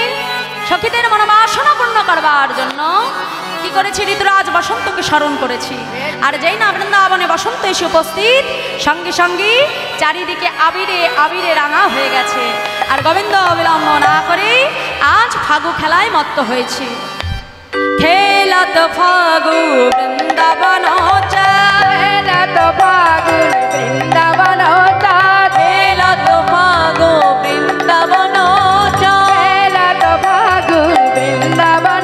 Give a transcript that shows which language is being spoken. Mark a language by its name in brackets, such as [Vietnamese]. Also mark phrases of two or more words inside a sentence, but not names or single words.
[Bangla] সখীদের মনোবাসনা পূর্ণ করবার জন্য কি করেছি? ঋতুরাজ বসন্তকে স্মরণ করেছি। আর যেই না বৃন্দাবনে বসন্ত এসে উপস্থিত, সঙ্গে সঙ্গে চারিদিকে আবিরে আবিরে রাঙা হয়ে গেছে। আর গোবিন্দ বিলম্ব না করে আজ ফাগু খেলায় মত্ত হয়েছে। [Braj] খেলত ফাগু বৃন্দাবন খেলত ফাগু বৃন্দাবন, খেলত ফাগু বৃন্দাবন, খেলত ফাগু বৃন্দাবন,